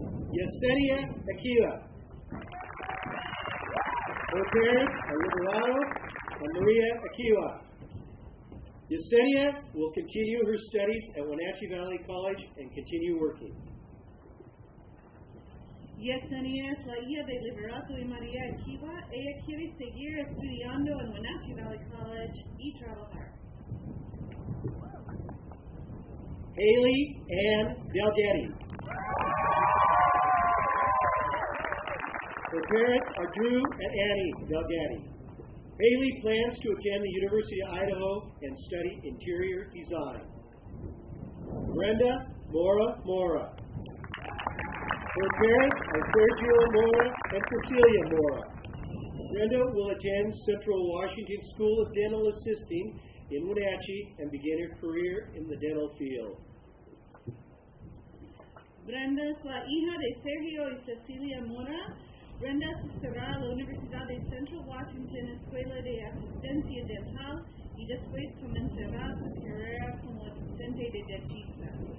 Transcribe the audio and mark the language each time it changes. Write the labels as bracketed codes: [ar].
[en] Yesenia Aquila. Her parents are Liberato and Maria Aquila. Yesenia will continue her studies at Wenatchee Valley College and continue working. [es] Yesenia es la hija de Liberato y María Akiva. Ella quiere seguir estudiando en Wenatchee Valley College y trabajar. [en] Haley Ann Delgetti. Her parents are Drew and Annie Delgetti. Haley plans to attend the University of Idaho and study interior design. Brenda Mora. Her parents are Sergio Mora and Cecilia Mora. Brenda will attend Central Washington School of Dental Assisting in Wenatchee and begin her career in the dental field. [es] Brenda es la hija de Sergio y Cecilia Mora. Brenda asistirá a la Universidad de Central Washington Escuela de Asistencia Dental y después comenzará su carrera como asistente de dentista.